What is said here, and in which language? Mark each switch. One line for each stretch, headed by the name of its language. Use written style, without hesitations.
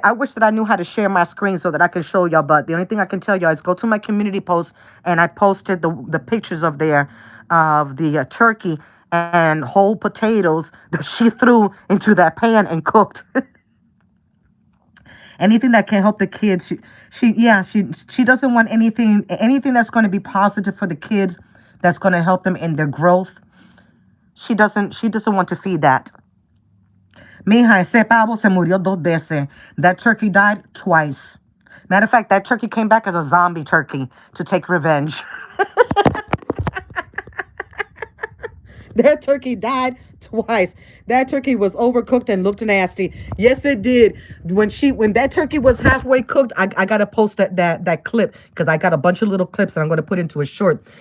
English: I wish that I knew how to share my screen so that I can show y'all. But the only thing I can tell y'all is go to my community post, and I posted the pictures of the turkey and whole potatoes that she threw into that pan and cooked. Anything that can help the kids. She doesn't want anything that's going to be positive for the kids, that's going to help them in their growth. She doesn't want to feed that.
Spanish: Mija, ese pavo se murió 2 veces.
English: That turkey died twice. Matter of fact, that turkey came back as a zombie turkey to take revenge. That turkey died twice. That turkey was overcooked and looked nasty. Yes, it did. When that turkey was halfway cooked, I gotta post that clip, because I got a bunch of little clips and I'm gonna put into a short.